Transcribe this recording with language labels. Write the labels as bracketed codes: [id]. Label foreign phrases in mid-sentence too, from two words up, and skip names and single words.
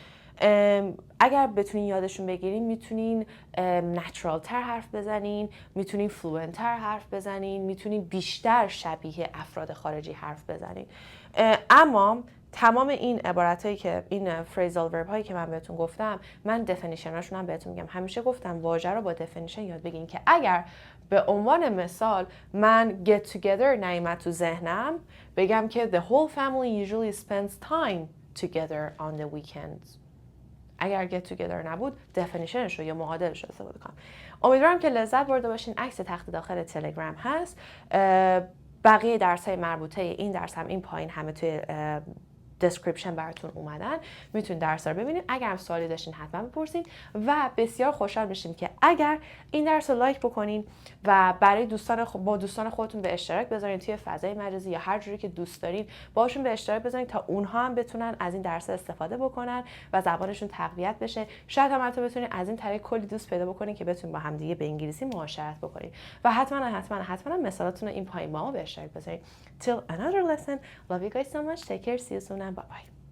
[fa] اگر بتونین یادشون بگیرین میتونین نچرال تر حرف بزنین، میتونین فلوئنت تر حرف بزنین، میتونین بیشتر شبیه افراد خارجی حرف بزنین. اما تمام این عبارتایی که این [en] phrasal verb [fa] هایی که من بهتون گفتم، من دفینیشناشون هم بهتون میگم. همیشه گفتم واژه رو با دفینیشن یاد بگین که اگر به عنوان مثال من [en] get together [fa] نیامد تو ذهنم، بگم که [en] the whole family usually spends time together on the weekends. [fa] اگر [en] get together [fa] نبود دفینیشنش رو یا معادلش رو استفاده کنم. امیدوارم که لذت برده باشین. عکس تخت داخل تلگرام هست. بقیه درس‌های مربوطه این درس هم این پایین همه توی دسکریپشن براتون اومدن، میتونید درس رو ببینید. اگر هم سوالی داشتین حتما بپرسید و بسیار خوشحال میشیم که اگر این درس رو لایک بکنین و برای با دوستان خودتون به اشتراک بذارین توی فضای مجازی یا هر جوری که دوست دارین باشون به اشتراک بذارین تا اونها هم بتونن از این درس استفاده بکنن و زبانشون تقویت بشه. شاید هم حتی بتونین از این طریق کلی دوست پیدا بکنین که بتونین با هم دیگه به انگلیسی معاشرت بکنین و حتما مثالاتون رو این پایین با ما به اشتراک بذارین. [en] Till another lesson. Love you guys so much. Take care. See you soon and bye bye.